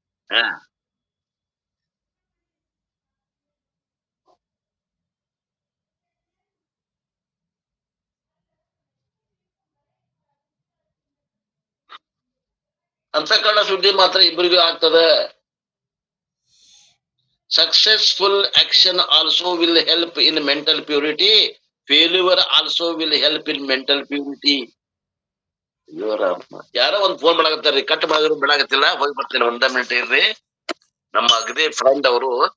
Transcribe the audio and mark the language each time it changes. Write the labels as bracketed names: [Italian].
[Kannada] ಹಾ, ಅಂತಃಕರಣ ಶುದ್ಧಿ ಮಾತ್ರ ಇಬ್ಬರಿಗೂ ಆಗ್ತದ. [English] Successful action also will help in mental purity. Failure also will help in mental purity. [Kannada] ಯಾರೋ ಒಂದ್ ಫೋನ್ ಮಾಡಾಕತ್ತಾರ್ರಿ, ಕಟ್ ಮಾಡಿದ್ರು ಬಿಡಾಕತ್ತಿಲ್ಲ. ಹೋಗಿ ಬರ್ತೇನೆ, 1 ಮಿನಿಟ್ ಇರ್ರಿ. ನಮ್ಮ ಅಗದಿ ಫ್ರೆಂಡ್ ಅವರು.